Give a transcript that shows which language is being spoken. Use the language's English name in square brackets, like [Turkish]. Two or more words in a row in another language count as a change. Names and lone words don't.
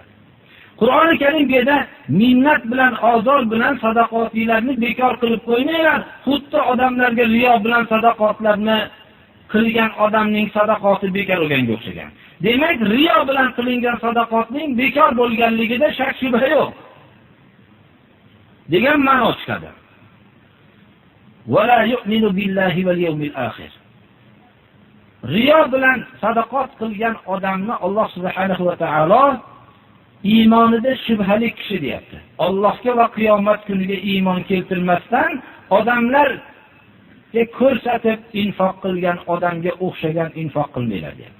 [Uzbek] Qur'oni Karim bu yerda minnat bilan, ozor bilan sadaqotlarni bekor qilib qo'ymanglar. Xuddi odamlarga riyo bilan sadaqotlarni qilgan odamning sadaqoti bekor bo'lganga o'xshagan. Demak, riyo bilan qilingan sadaqotning bekor bo'lganligida shak shubha yo'q degan ma'no chiqadi. [Arabic] ولا يؤمن بالله واليوم الآخر. [Uzbek] Riyo bilan sadaqot qilgan odamni Alloh [Arabic] سبحانه وتعالى [Uzbek] iymonida shubhali kishi deyapti. Allohga va qiyomat kuniga iymon keltirmasdan odamlarga ko'rsatib infoq qilgan odamga o'xshagan infoq qilmaylar deyapti.